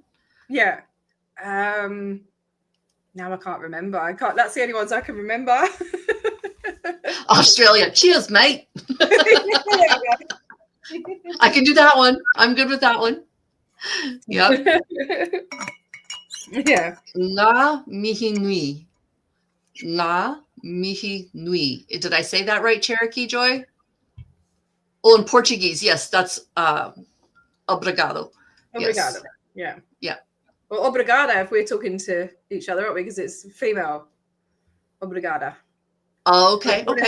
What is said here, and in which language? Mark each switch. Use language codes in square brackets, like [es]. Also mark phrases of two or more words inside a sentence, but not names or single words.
[en] Yeah. Now I can't remember. That's the only ones I can remember. Australia. Cheers, mate. I can do that one. I'm good with that one. Yep. Yeah. [mi] Na mihi nui. Na mihi nui. [en] Did I say that right, Cherokee Joy? Oh, in Portuguese, yes, that's obrigado. Obrigado. Yes. Yeah. Well, obrigada if we're talking to each other, aren't we? Because it's female. Obrigada. Oh, okay. Okay.